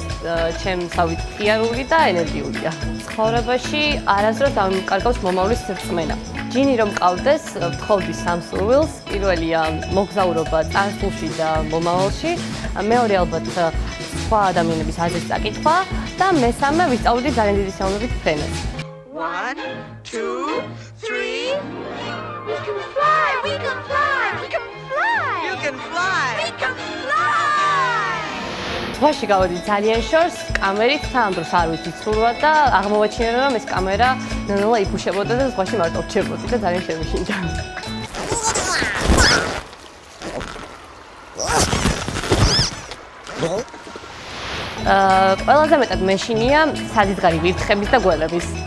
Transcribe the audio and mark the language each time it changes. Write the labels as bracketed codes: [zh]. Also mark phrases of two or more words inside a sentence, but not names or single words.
[ka] ჩემსავით ღიარული და ენერგიულია. ცხოვრებაში არასდროს დამიმკარგავს მომავლის რწმენა. ჯინი რომ მყავდეს, ვთხოვდი სამ სურვილს. პირველია მოგზაურობა წარსულში და მომავალში, მეორე ალბათ სხვა ადამიანების აზრის წაკითხვა და მესამე ვისწავლდი ძალიან დიდი სიამოვნებით ფრენას. 1, 2, 3. [en] We can fly, we can fly, we can fly. You can fly. We can fly. [ka] ზღვაში გავედი ძალიან შორს, კამერით თან დროს არ ვიცი ცურვა და აღმოვაჩინე რომ ეს კამერა ნელა იფუშებოდა და ზღვაში მარტო რჩებოდი და ძალიან შემიშინდა. ყველაზე მეტად მეშინია სადიზღარი ვირთხების და გველების.